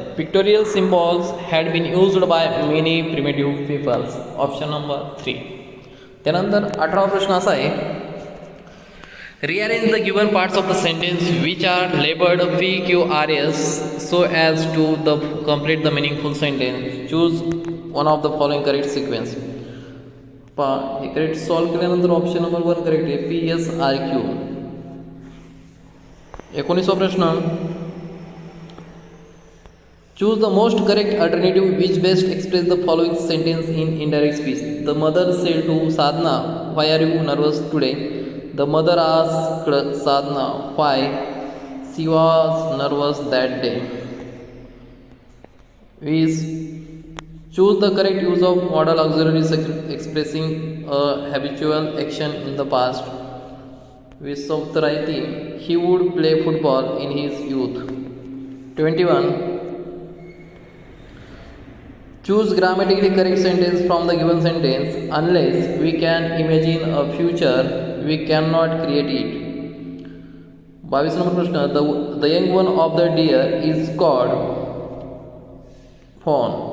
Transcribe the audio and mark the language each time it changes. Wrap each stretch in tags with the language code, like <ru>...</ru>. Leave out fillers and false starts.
<en>Pictorial symbols had been used by many primitive peoples. Option number 3.</en> <mr>त्यानंतर 18वा प्रश्न असा आहे.</mr> <en>Rearrange the given parts of the sentence which are labelled PQRS so as to the complete the meaningful sentence. Choose one of the following correct sequence.</en> <mr>हे correct solve केल्यानंतर option number 1 correct आहे, PSRQ. 19वा प्रश्न.</mr> <en>Choose the most correct alternative which best express the following sentence in indirect speech. The mother said to Sadhna, "Why are you nervous today?" The mother asked Sadhna why she was nervous that day. Is choose the correct use of modal auxiliary expressing a habitual action in the past.</en> <mr>वीस उत्तर आहे ती</mr> <en>He would play football in his youth. 21. Choose grammatically correct sentence from the given sentence. Unless we can imagine a future we can not create it.</en> <mr>22 number प्रश्न.</mr> <en>The young one of the deer is called fawn.</en>